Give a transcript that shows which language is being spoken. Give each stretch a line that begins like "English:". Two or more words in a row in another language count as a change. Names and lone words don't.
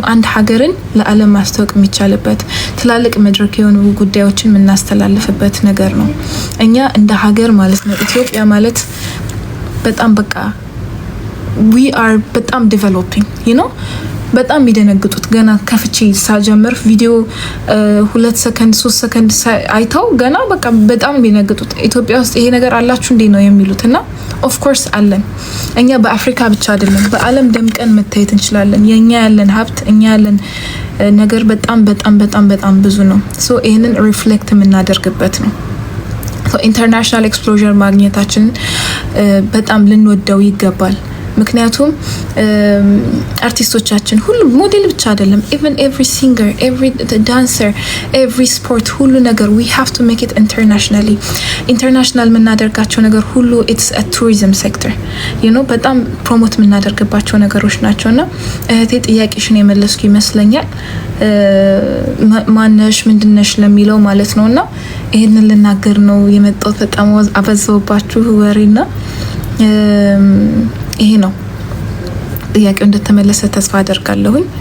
Amharic: አንድ ሀገርን ለዓለም ማስተዋወቅ የሚቻልበት ትላልቅ መድረክ የሆኑ ጉዳዮችን የምናስተላልፍበት ነገር ነው። እኛ እንደ ሀገር ማለት ነው ኢትዮጵያ ማለት በጣም በቃ
English: we are
Amharic: በጣም ዴቨሎፒንግ በጣም የሚደነግጡት ገና ከፍቼ ሳጀምር ቪዲዮ 2 ሰከንድ 3 ሰከንድ አይተው ገና በቃ በጣም የሚደነግጡት ኢትዮጵያ ውስጥ ይሄ ነገር አላችሁ እንዴ ነው የሚሉት። እና
English: of course
Amharic: አለን። እኛ በአፍሪካ ብቻ አይደለም በዓለም ደምቀን መታየት እንችላለን። የኛ ያለን ሀብት እኛ ያለን ነገር በጣም ብዙ ነው። ሶ ይሄንን ሪፍሌክት የምናደርግበት ነው።
English: international exposure
Amharic: ማግኘታችንን በጣም ልንወደው ይገባል። ምክንያቱም አርቲስቶቻችን ሁሉ ሞዴል ብቻ አይደለም
English: even every singer every dancer every sport
Amharic: ሁሉ ነገር
English: we have to make it international
Amharic: የምናደርጋቸው ነገር ሁሉ
English: it's a tourism sector
Amharic: በጣም ፕሮሞት የምናደርግባቸው ነገሮች ናቸውና እህቴ ጥያቄሽን የመለስኩ ይመስለኛል። ማነሽ ምንድነሽ ለሚለው ማለት ነውና ይሄንን ልናገር ነው የመጣው። በጣም አበዛውባችሁ ወሬና ይሄ ነው። ጥያቄው እንደተመለሰ ተስፋ አደርጋለሁኝ።